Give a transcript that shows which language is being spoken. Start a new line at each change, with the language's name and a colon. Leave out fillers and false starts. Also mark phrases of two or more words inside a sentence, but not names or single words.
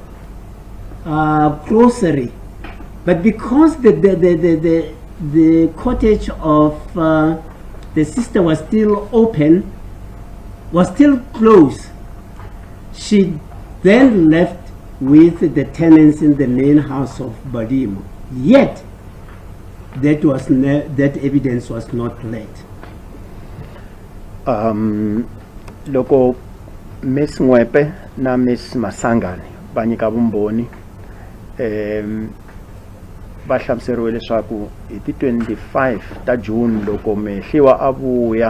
English: grocery, but because the cottage of the sister was still open, was still closed, she then left with the tenants in the main house of Badimo. Yet, that evidence was not laid.
Tsonga: Loko Miss Mwebe na Miss Masangani va nyika vumbhoni va hlamuseriwe leswaku hi ti 25 ta June loko mehliwa a vuya